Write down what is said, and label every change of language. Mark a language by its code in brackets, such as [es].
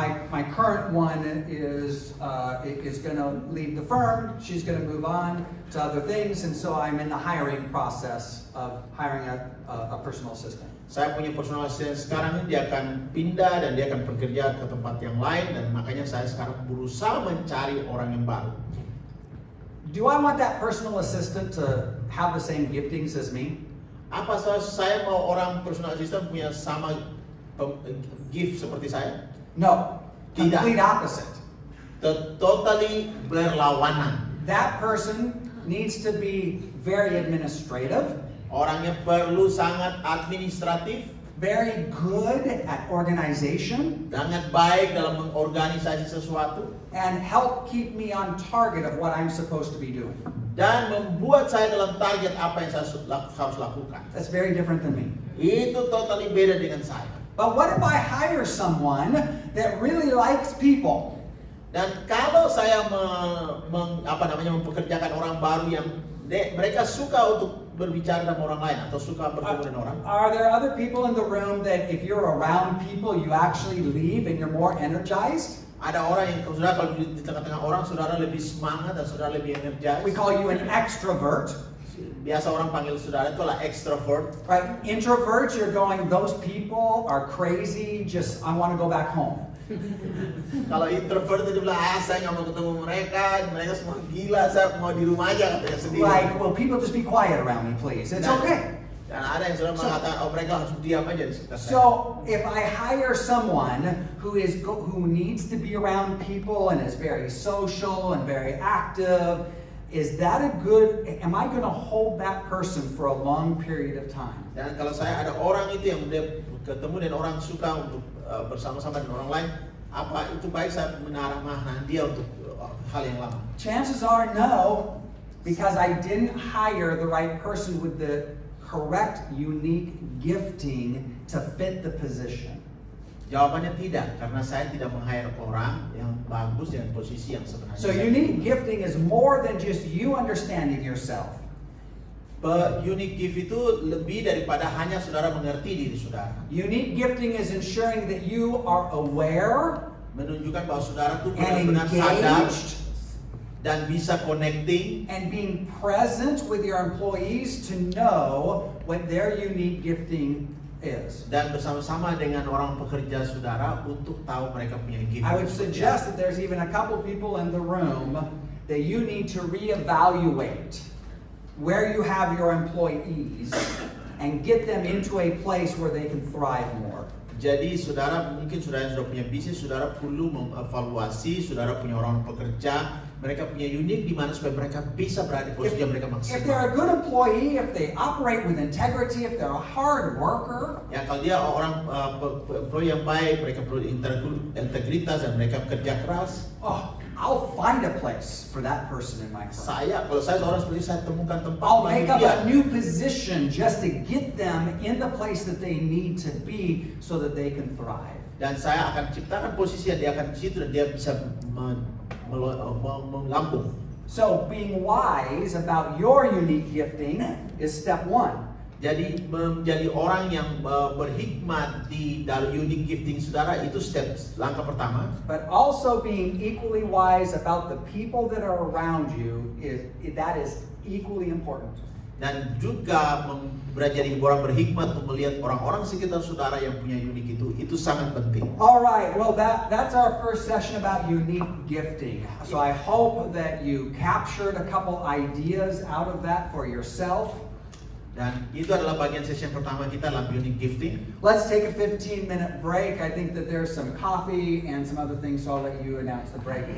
[en] My current one is going to leave the firm. She's going to move on to other things, and so I'm in the hiring process of hiring a personal assistant. [id] Saya punya personal assistant sekarang ini, dia akan pindah dan dia akan bekerja ke tempat yang lain, dan makanya saya sekarang berusaha mencari orang yang baru. [en] Do I want that personal assistant to have the same giftings as me? [id] Apa saya mau orang personal assistant punya sama gift seperti saya? [en] No, [id] Tidak. [en] complete opposite. [id] Totally berlawanan. [en] That person needs to be very administrative, [id] Orangnya perlu sangat administratif, [en] very good at organization, [id] sangat baik dalam mengorganisasi sesuatu, [en] and help keep me on target of what I'm supposed to be doing. [id] dan membuat saya dalam target apa yang saya harus lakukan. [en] That's very different than me. [id] Itu totally beda dengan saya. [en] But what if I hire someone that really likes people? [id] Dan kalau saya mempekerjakan orang baru yang mereka suka untuk berbicara dengan orang lain atau suka bertemu dengan orang. [en] Are there other people in the room that if you're around people, you actually leave and you're more energized? [id] Ada orang yang saudara kalau di tengah-tengah orang saudara lebih semangat dan saudara lebih energis. [en] We call you an extrovert. [id] Biasa orang panggil saudara itu adalah extrovert. [en] Right? Introverts, you're going, those people are crazy, just I want to go back home. [id] Kalau introvert itu bilang, saya nggak mau ketemu mereka semua gila, saya mau di rumah aja katanya sendiri. [en] Like, well, people just be quiet around me, please. It's okay. [id] Dan ada yang sudah mengatakan, mereka harus diam aja di sekitar saya. [en] So, if I hire someone who needs to be around people and is very social and very active, am I going to hold that person for a long period of time? [id] Dan kalau saya ada orang itu yang dia ketemu dan orang suka untuk bersama-sama dengan orang lain, apa itu baik saya menarah dia untuk hal yang lama? [en] Chances are no, because I didn't hire the right person with the correct, unique gifting to fit the position. [id] Jawabannya tidak, karena saya tidak meng-hire orang yang bagus dengan posisi yang sebenarnya. [en] So unique gifting is more than just you understanding yourself. [id] But unique gift itu lebih daripada hanya saudara mengerti diri saudara. [en] Unique gifting is ensuring that you are aware [id] Menunjukkan bahwa saudara itu [en] and [id] benar-benar sadar [en] engaged [id] dan bisa connecting [en] and being present with your employees to know what their unique gifting is. [id] dan bersama-sama dengan orang pekerja saudara untuk tahu mereka punya gift. [en] I would suggest that there's even a couple people in the room that you need to reevaluate where you have your employees and get them into a place where they can thrive more. [id] Jadi saudara mungkin saudara yang sudah punya bisnis, saudara perlu mengevaluasi saudara punya orang pekerja, mereka punya unik di mana supaya mereka bisa berada di posisi yang mereka [en] If they're [id] maksimal. [en] a good employee, if they operate with integrity, if they're a hard worker, [id] Ya kalau dia orang employee yang baik, mereka perlu integritas dan mereka kerja keras. [en] oh, I'll find a place for that person in my firm. [id] Kalau saya seorang seperti saya temukan tempat [en] I'll [id] bagi [en] make up [id] dia. [en] a new position just to get them in the place that they need to be so that they can thrive. [id] Dan saya akan ciptakan posisi yang dia akan di situ dan dia bisa melambung. [en] So being wise about your unique gifting is step 1. [id] Jadi menjadi orang yang berhikmat di dalam unique gifting saudara itu langkah pertama. [en] But also being equally wise about the people that are around you that is equally important. [id] Dan juga belajar jadi orang berhikmat untuk melihat orang-orang sekitar saudara yang punya unique itu sangat penting. [en] All right, well that's our first session about unique gifting. So I hope that you captured a couple ideas out of that for yourself. [id] Dan itu adalah bagian sesi yang pertama kita dalam unique gifting. [en] Let's take a 15-minute break. I think that there's some coffee and some other things, so I'll let you announce the break.